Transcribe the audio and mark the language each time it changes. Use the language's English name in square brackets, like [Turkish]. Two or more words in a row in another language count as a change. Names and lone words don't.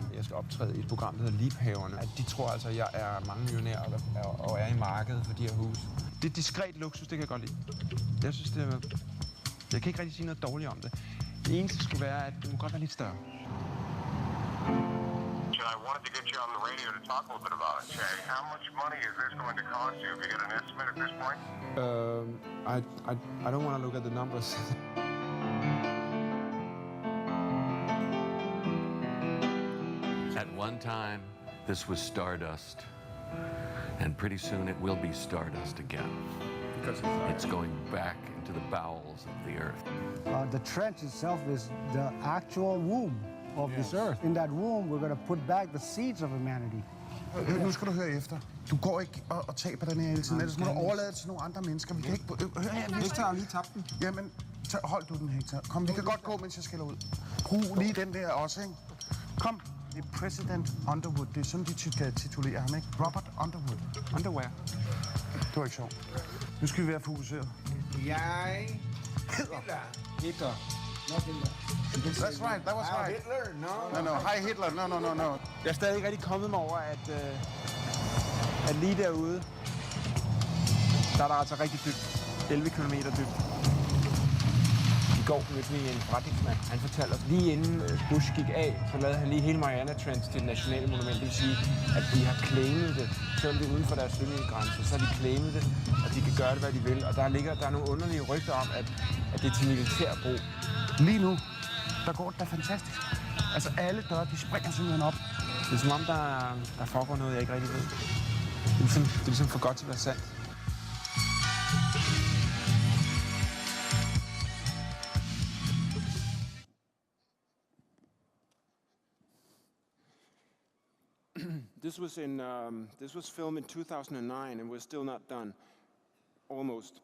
[Danish] Jeg skal optræde i et program, der hedder Liebhaverne. De tror altså, at jeg er mange millionærer og er i markedet for de her huse. Det er diskret luksus, det kan jeg godt lide. Jeg synes, jeg kan ikke rigtig sige noget dårligt om det. Det eneste skulle være, at det må godt være lidt større. [English] Tør I wanted to get you on the radio to talk a little bit about it. Jay, how much money is this going to cost you? Have you got an estimate at this point? I don't want to look at the numbers. At one time, this was stardust, and pretty soon it will be stardust again. Because it's going back into the bowels of the earth. The trench itself is the actual womb of this earth. In that womb, we're going to put back the seeds of humanity. [Danish] Nu skal du høre efter. Du går ikke og taber den her hele tiden. Ellers må du overlade det til nogle andre mennesker. Vi kan ikke... Hør her, Hector har lige tabt den. Jamen, hold du den, Hector. Kom, vi kan godt gå, mens jeg skælder ud. Brug lige den der også, ikke? Kom. Det er President Underwood. Det er sådan, de titulerer ham, ikke? Robert Underwood. Underwear. Det var ikke sjovt. Nu skal vi være fokuseret. Jeg Hitler. Hitler. [English] That's right, that was right. Hitler? No. Hi Hitler, no. [Danish] Jeg er stadig ikke rigtig kommet mig over, at lige derude, der er der altså rigtig dybt. 11 kilometer dybt. I går mødte vi en forretningsmand. Han fortalte os, lige inden Bush gik af, så lavede han lige hele Mariana Trench til et nationale monument. Det vil sige, at de har claimet det. Selvom det er uden for deres sømiddelgrænser, så har de claimet det, og de kan gøre det, hvad de vil. Og der er nogle underlige rygter om, at det er til militær brug. Lige nu, der går det da fantastisk. Altså alle døre, de springer simpelthen op. Det er som om, der foregår noget, jeg ikke rigtig ved. Det er ligesom for godt til at være sandt. [English] This was filmed in 2009, and we're still not done, almost.